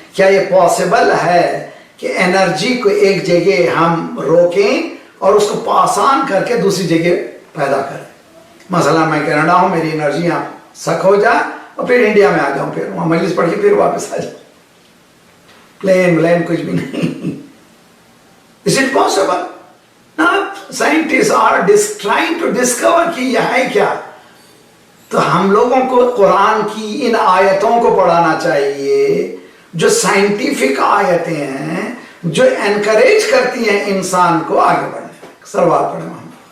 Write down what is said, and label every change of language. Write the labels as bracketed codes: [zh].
[ur] کیا یہ پاسبل ہے کہ انرجی کو ایک جگہ ہم روکیں اور اس کو پاس آن کر کے دوسری جگہ پیدا کریں؟ مثلا میں کینیڈا ہوں، میری انرجی یہاں سک ہو جائے اور پھر انڈیا میں آ جاؤں، پھر وہاں مجلس پڑھ کے پھر واپس آ جاؤں، پلین کچھ بھی نہیں. [en] Is it possible? Now, scientists are trying to discover [ur] کہ یہ ہے کیا. تو ہم لوگوں کو قرآن کی ان آیتوں کو پڑھانا چاہیے جو سائنٹیفک آیتیں ہیں، جو انکریج کرتی ہیں انسان کو آگے بڑھنے. سروات پڑھیں ہم.